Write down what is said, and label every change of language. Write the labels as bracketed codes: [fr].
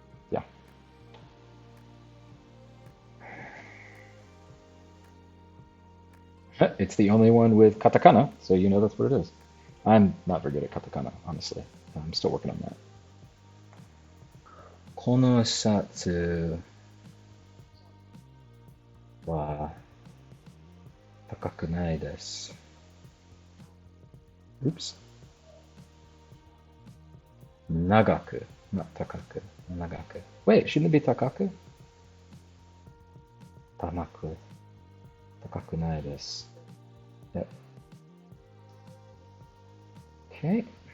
[en] Yeah. It's the only one with katakana, so you know that's what it is. I'm not very good at katakana, honestly. I'm still working on that. [ja] このシャツは高くないです。 [en] Oops. 長く、not 高く、長く。Wait, shouldn't it be 高く? [ja] Tamaku. Takaku nai desu. Yep. [en] Okay.